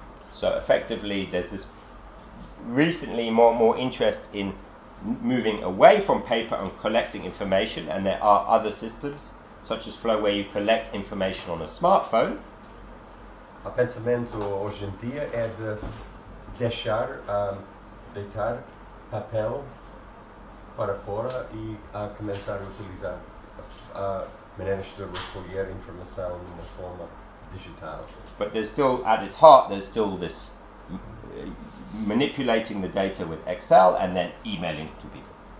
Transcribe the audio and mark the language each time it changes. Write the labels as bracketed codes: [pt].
[en] So effectively, there's this recently more interest in moving away from paper and collecting information, and there are other systems, such as Flow, where you collect information on a smartphone. [pt] O pensamento hoje em dia é de deixar, deitar papel para fora e começar a utilizar maneiras de recolher informação de uma forma digital. [en] But there's still, at its heart, there's still this manipulating the data with Excel and then emailing to people.